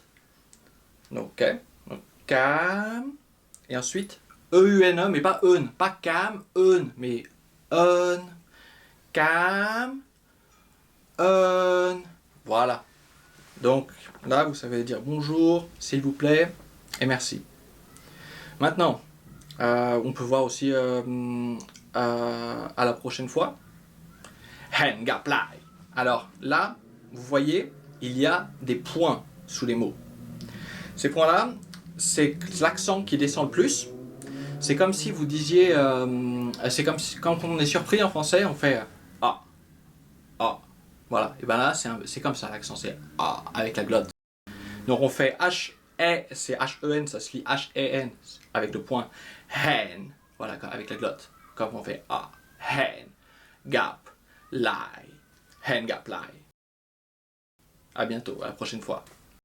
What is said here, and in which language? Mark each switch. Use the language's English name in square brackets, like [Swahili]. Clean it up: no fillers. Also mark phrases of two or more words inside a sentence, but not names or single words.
[French] Donc, ok, donc cam, et ensuite E-U-N-E, mais pas un, pas cam, un, mais un, cam, un. Voilà. Donc là, vous savez dire bonjour, s'il vous plaît, et merci. Maintenant, on peut voir aussi à la prochaine fois. [Vietnamese] Hẹn gặp lại. [French] Alors là, vous voyez, il y a des points sous les mots. Ces points-là, c'est l'accent qui descend le plus. C'est comme si vous disiez... c'est comme si, quand on est surpris en français, on fait ah, ah. Voilà, et ben là, c'est comme ça l'accent, c'est ah, avec la glotte. Donc on fait H-E, c'est H-E-N, ça se lit H-E-N, avec le point. Hen, voilà, avec la glotte. Comme on fait ah, hen, gap, lie, hen, gap, lie. À bientôt, à la prochaine fois.